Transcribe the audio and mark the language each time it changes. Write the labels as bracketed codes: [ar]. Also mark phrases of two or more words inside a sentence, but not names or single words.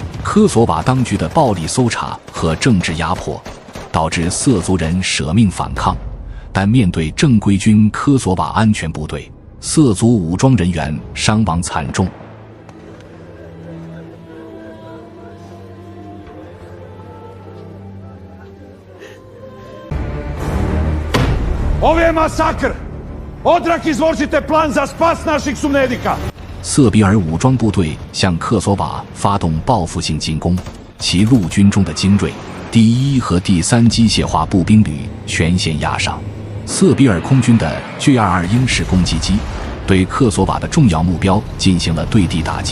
[zh] 科索瓦当局的暴力搜查和政治压迫，导致色族人舍命反抗，但面对正规军科索瓦安全部队，色族武装人员伤亡惨重。 [sr] Ovo je masakr! Odrak izložite plan za spas naših sumnedika! [zh] 瑟比尔武装部队向科索瓦发动报复性进攻，其陆军中的精锐第1和第3机械化步兵旅全线压上。瑟比尔空军的 G22 英式攻击机对科索瓦的重要目标进行了对地打击。